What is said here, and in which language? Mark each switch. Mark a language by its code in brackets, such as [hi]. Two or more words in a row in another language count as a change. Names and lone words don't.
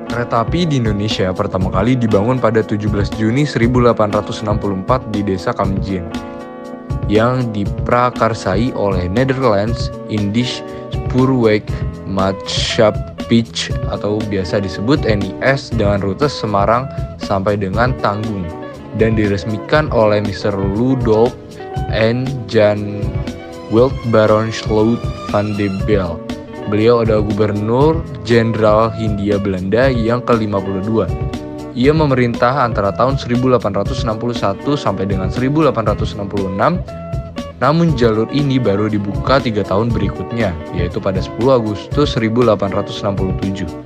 [id] Kereta api di Indonesia pertama kali dibangun pada 17 Juni 1864 di desa Kamjien yang diprakarsai oleh Netherlands Indisch Spoorwegmaatschappij atau biasa disebut NIS dengan rute Semarang sampai dengan Tanggung dan diresmikan oleh Mr. Ludolf en Jan Wild Baron Sloot van de Bel. Beliau adalah Gubernur Jenderal Hindia Belanda yang ke-52. Ia memerintah antara tahun 1861 sampai dengan 1866, namun jalur ini baru dibuka 3 tahun berikutnya, yaitu pada 10 Agustus 1867.